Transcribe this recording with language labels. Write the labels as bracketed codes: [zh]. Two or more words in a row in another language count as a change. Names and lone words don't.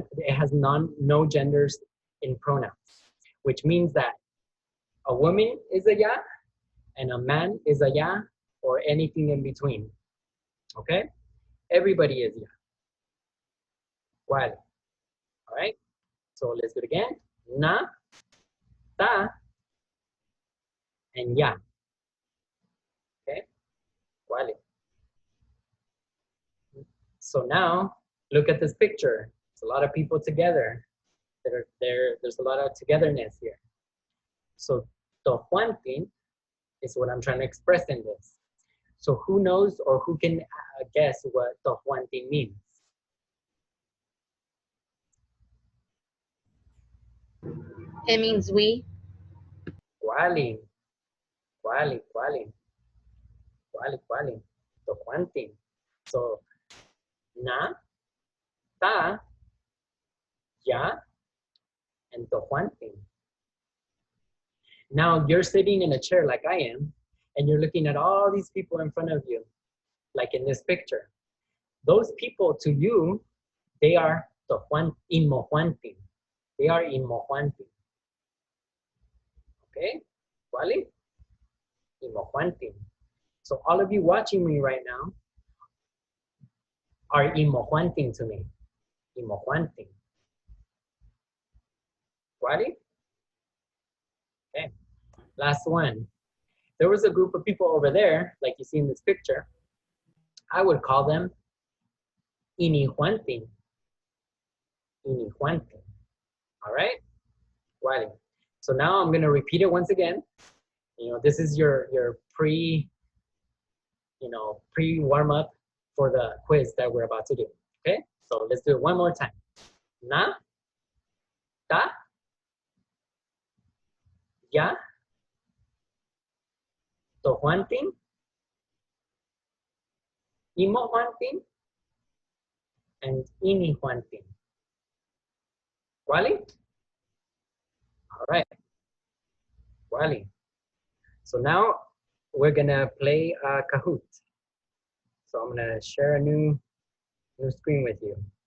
[en] It has no genders in pronouns, which means that a woman is a ya, and a man is a ya, or anything in between. Okay? Everybody is ya. Well, all right? So let's do it again. [nah] Na, ta, [en] and ya. Okay? Well. So now, look at this picture. It's a lot of people together. There's a lot of togetherness here. So tohuantin is what I'm trying to express in this. So who knows or who can guess what tohuantin means? It means we. [nah] Kuali, kuali, kuali, kuali, kuali, tohuantin. [en] So na, [nah] ta, ya, [en] and tohuantin. Now you're sitting in a chair like I am, and you're looking at all these people in front of you, like in this picture. Those people to you, they are inmohuantin. They are inmohuantin. Okay? Wali? Inmohuantin. So all of you watching me right now are inmohuantin to me. [nah] Inmohuantin. Wali? [en] Okay. Last one. There was a group of people over there, like you see in this picture. I would call them inihuantin. Inihuantin. All right? Wali. So now I'm going to repeat it once again. You know, this is your pre warm up for the quiz that we're about to do. Okay? So let's do it one more time. [nah] Na, ta, ya, tohuantin, imohuantin, [en] and inihuantin. Wali? All right. Wali. So now we're gonna play Kahoot. So I'm gonna share a new screen with you.